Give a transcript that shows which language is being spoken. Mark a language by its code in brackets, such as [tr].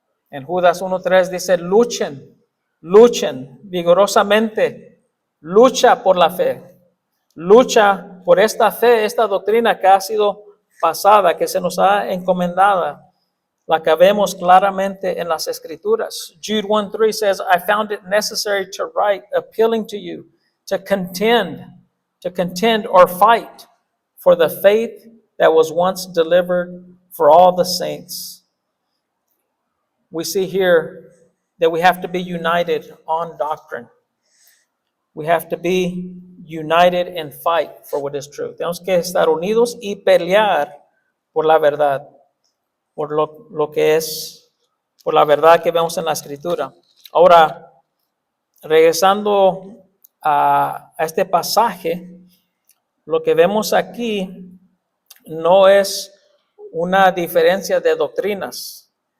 [es] En Judas 1:3 dice, luchen vigorosamente, lucha por la fe, lucha por esta fe, esta doctrina que ha sido pasada, que se nos ha encomendada, la que vemos claramente en las Escrituras. [en] Jude 1:3 says, I found it necessary to write, appealing to you to contend or fight for the faith that was once delivered for all the saints. We see here that we have to be united on doctrine. We have to be united and fight for what is true. [es] Tenemos que estar unidos y pelear por la verdad, por lo que es, por la verdad que vemos en la Escritura. Ahora, regresando a este pasaje, lo que vemos aquí no es una diferencia de doctrinas.